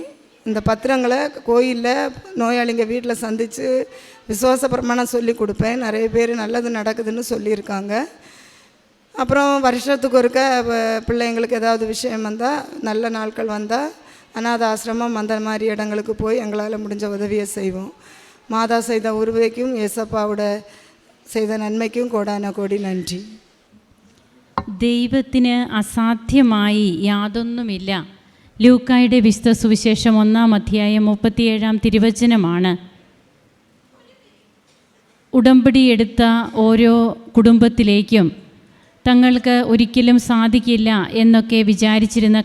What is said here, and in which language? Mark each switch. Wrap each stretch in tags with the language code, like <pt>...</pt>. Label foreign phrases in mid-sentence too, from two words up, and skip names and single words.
<ta>இந்த பத்திரங்களை கோயிலில் நோயாளிங்க வீட்டில் சந்தித்து விசுவாச பிரமாணம் சொல்லி கொடுப்பேன். நிறைய பேர் நல்லது நடக்குதுன்னு சொல்லியிருக்காங்க. அப்புறம் வருஷத்துக்கு ஒருக்க பிள்ளைங்களுக்கு ஏதாவது விஷயம் வந்தால், நல்ல நாட்கள் வந்தால் அநாத ஆசிரமம் அந்த மாதிரி இடங்களுக்கு போய் எங்களால் முடிஞ்ச உதவியை செய்வோம். மாதா செய்த உருவைக்கும் ஏசப்பாவோட</ta> <ml>ചെയ്ത നന്മയ്ക്കും കോടാന കോടി നന്ദി. ദൈവത്തിന് അസാധ്യമായി യാതൊന്നുമില്ല. ലൂക്കായുടെ വിശുദ്ധ സുവിശേഷം 1-ാം അധ്യായം 37-ാം തിരുവചനമാണ്. ഉടമ്പടി എടുത്ത ഓരോ കുടുംബത്തിലേക്കും തങ്ങൾക്ക് ഒരിക്കലും സാധിക്കില്ല എന്നൊക്കെ വിചാരിച്ചിരുന്ന</ml>